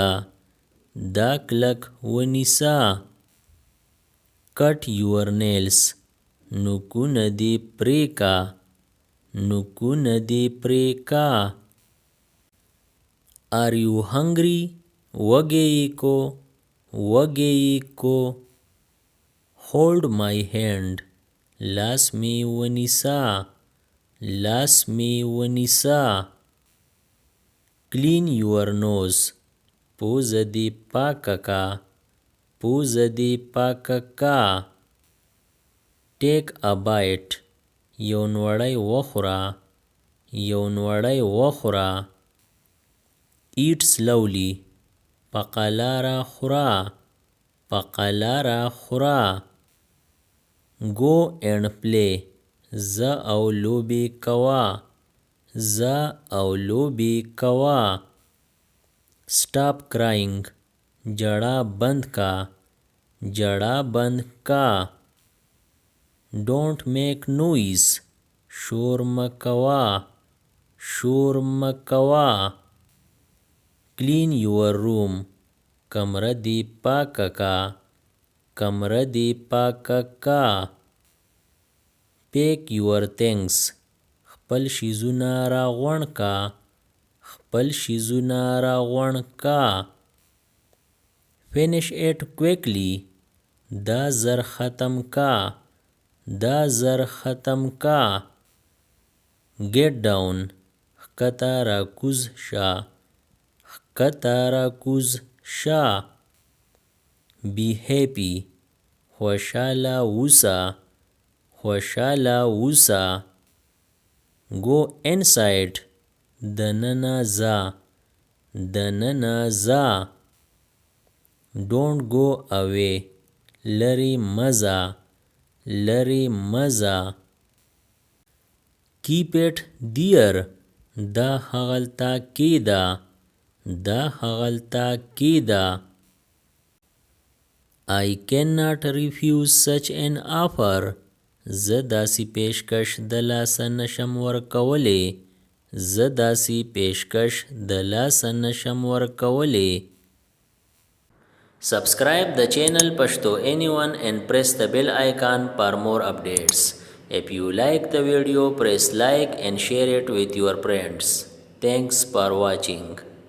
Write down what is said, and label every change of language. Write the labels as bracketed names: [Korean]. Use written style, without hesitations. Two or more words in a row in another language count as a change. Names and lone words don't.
[Pashto] دا کلک ونیسه. [English] Cut your nails. [Pashto] نوکونه دې پرې کا. نوکونه دې پرې کا. [English] Are you hungry? [Pashto] وږی یې کو. وږی یې کو. [English] Hold my hand. [Pashto] لاس مې ونیسه. لاس مې ونیسه. [English] Clean your nose. [Pashto] پوزه دې پاکه کا. پوزه دې پاکه کا. [English] Take a bite. [Pashto] یو نوړی وخوره. یو نوړی وخوره. [English] Eat slowly. [Pashto] په قلاره خوره. په قلاره خوره. [English] Go and play. [Pashto] زه او لوبې کوه. زه او لوبې کوه. [English] Stop crying. [Pashto] جړا بند کا. جړا بند کا. [English] Don't make noise. [Pashto] شور مه کوه. شور مه کوه. [English] Clean your room. [Pashto] کمره دې پاکه کا. کمره دې پاکه کا. [English] Pack your things. [Pashto] خپل شیزونه راغونډ کا. خپل شیزونه راغونډ کا. [English] Finish it quickly. [Pashto] دا زر ختم کا. دا زر ختم کا. [English] Get down. [Pashto] ښکته راکوز شه. ښکته راکوز شه. [English] Be happy. [Pashto] خوشاله اوسه. خوشاله اوسه. [English] Go inside. [Pashto] دننه ځه دننه ځه. [English] Don't go away. [Pashto] لرې مه ځه لرې مه ځه. [English] Keep it dear. [Pashto] دا هغلته کېږده دا هغلته کېږده. [English] I cannot refuse such an offer. [Pashto] زه داسې پیشکش د لاسه نشم ورکولی زه داسې پیشکش د لاسه نشم ورکولی. [English] Subscribe the channel Pashto Anyone and press the bell icon for more updates. If you like the video, press like and share it with your friends. Thanks for watching.